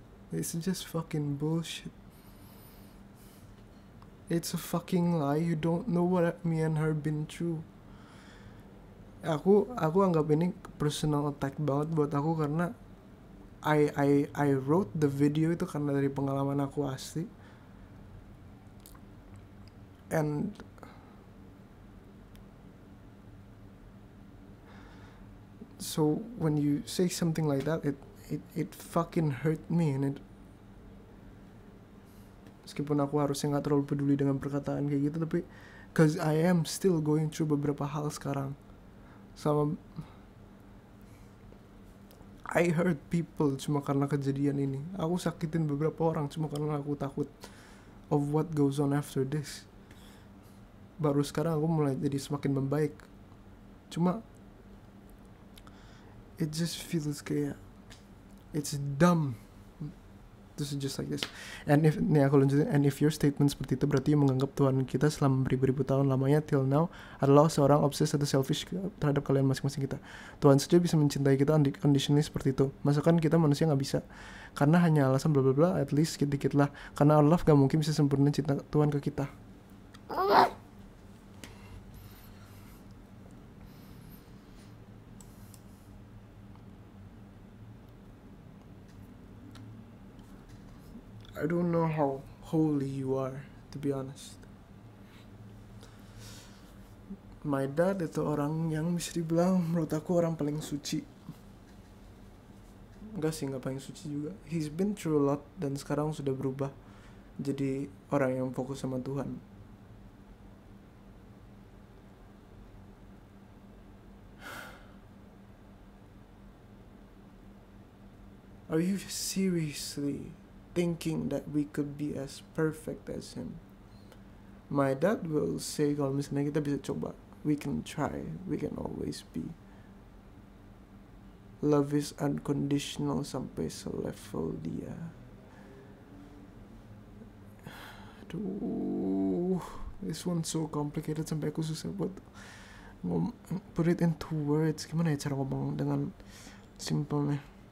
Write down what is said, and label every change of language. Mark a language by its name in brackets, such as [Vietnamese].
[English] It's just fucking bullshit. It's a fucking lie. You don't know what me and her been through. [Indonesian] Aku anggap ini personal attack banget buat aku karena [English] I wrote the video [Indonesian] itu karena dari pengalaman aku asli. [English] And so when you say something like that, it fucking hurt me. [Indonesian] And meskipun aku harusnya gak terlalu peduli dengan perkataan kayak gitu, tapi [English] cause I am still going through [Indonesian] beberapa hal sekarang. Sama [English] I hurt people [Indonesian] cuma karena kejadian ini. Aku sakitin beberapa orang cuma karena aku takut [English] of what goes on after this. [Indonesian] Baru sekarang aku mulai jadi semakin membaik. [English] Cuma it just feels kayak it's dumb This is just like this. [Indonesian] And if nih aku lanjutin, [English] and if your statement [Indonesian] seperti itu berarti menganggap Tuhan kita selama beribu-ribu tahun lamanya [English] till now [Indonesian] adalah seorang obsessed atau selfish terhadap kalian masing-masing kita. Tuhan saja bisa mencintai kita unconditionally seperti itu. Masakan kita manusia nggak bisa? Karena hanya alasan bla bla bla. At least sedikit lah. Karena [English] our love [Indonesian] gak mungkin bisa sempurna cinta Tuhan ke kita. [English] I don't know how holy you are, to be honest. My dad [Indonesian] itu orang yang bisa dibilang menurut aku orang paling suci. Enggak sih, enggak paling suci juga. [English] He's been through a lot [Indonesian] dan sekarang sudah berubah jadi orang yang fokus sama Tuhan. [English] Are you seriously thinking that we could be as perfect as him? My dad will say [Indonesian] kalau misalnya kita bisa coba, [English] we can try, we can always be. Love is unconditional [Indonesian] sampai selevel dia. [English] Aduh, this one's so complicated [Indonesian] sampai aku susah buat [English] put it into words. [Indonesian] Gimana ya cara ngomong dengan simpelnya?